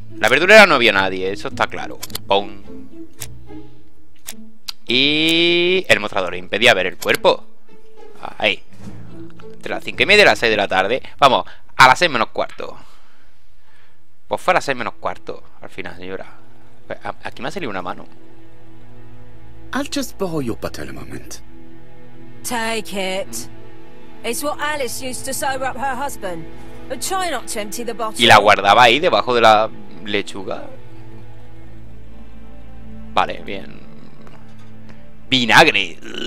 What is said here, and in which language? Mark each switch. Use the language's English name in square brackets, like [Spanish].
[Spanish] La verdulera no vio a nadie, eso está claro. ¡Pum! Y... el mostrador impedía ver el cuerpo. Ahí. Entre las 5:30 y las 6 de la tarde. Vamos, a las 6 menos cuarto. Pues fue a las 6 menos cuarto. Al final, señora. Aquí me ha salido una mano. [English] I'll just borrow your bottle a moment. Take it. It's what Alice used to sober up her husband. But try not to empty the bottle. [Spanish] Y la guardaba ahí, debajo de la lechuga. Vale, bien. Vinagre.